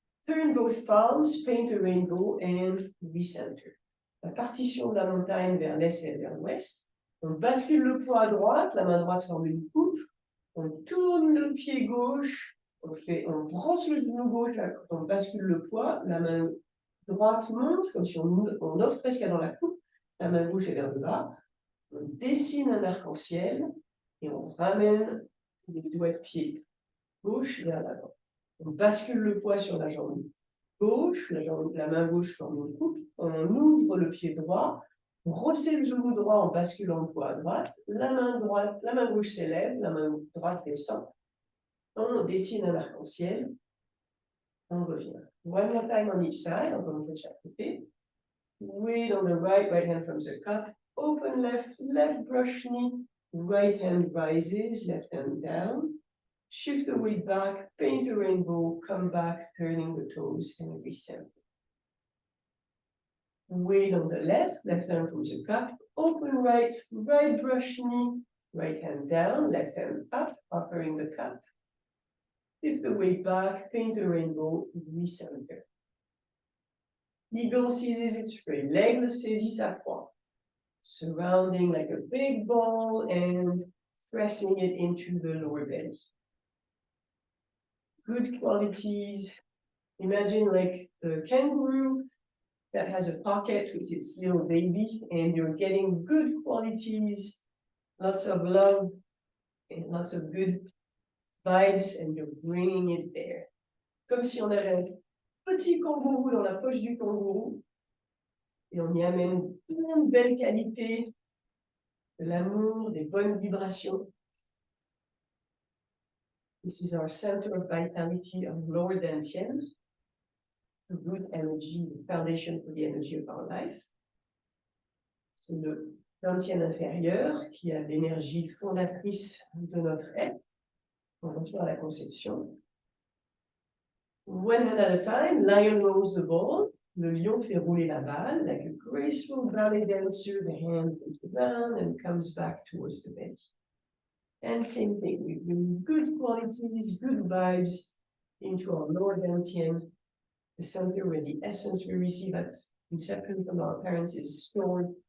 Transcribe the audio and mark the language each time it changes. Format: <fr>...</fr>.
<en>Turn both palms, paint a rainbow and recenter.</en> <fr>La partition de la montagne vers l'est et vers l'ouest. On bascule le poids à droite, la main droite forme une coupe. On tourne le pied gauche, on brosse le genou gauche, on bascule le poids, la main droite monte, comme si on offre presque dans la coupe, la main gauche est vers le bas, on dessine un arc-en-ciel et on ramène les doigts de pied gauche vers l'avant. On bascule le poids sur la jambe gauche, la main gauche forme une coupe, on ouvre le pied droit, on resserre le genou droit en basculant le poids à droite, la main gauche s'élève, la main droite descend, on dessine un arc-en-ciel, on revient.</fr> <en>One more time on each side,</en> <fr>encore une fois de chaque côté.</fr> <en>Weight on the right, right hand from the cup, open left, left brush knee, right hand rises, left hand down. Shift the weight back, paint a rainbow, come back, turning the toes and recenter. Weight on the left, left hand from the cup, open right, right brush knee, right hand down, left hand up, offering the cup. Shift the weight back, paint a rainbow, recenter. Eagle seizes its prey,</en> <fr>l'aigle saisit sa proie,</fr> <en>surrounding like a big ball and pressing it into the lower belly. Good qualities. Imagine like the kangaroo that has a pocket with its little baby, and you're getting good qualities, lots of love, and lots of good vibes, and you're bringing it there.</en> <fr>Comme si on avait un petit kangourou dans la poche du kangourou, et on y amène plein de belles qualités, de l'amour, des bonnes vibrations.</fr> <en>This is our center of vitality of lower dantian, the good energy, the foundation for the energy of our life.</en> <fr>C'est le dantian inférieur qui a l'énergie fondatrice de notre être. On retourne à la conception.</fr> <en>One hand at a time, lion rolls the ball.</en> <fr>Le lion fait rouler la balle,</fr> <en>like a graceful ballet dancer, the hand goes around and comes back towards the belly. And same thing, we bring good qualities, good vibes into our lower dantian, the center where the essence we receive at inception from our parents is stored.</en>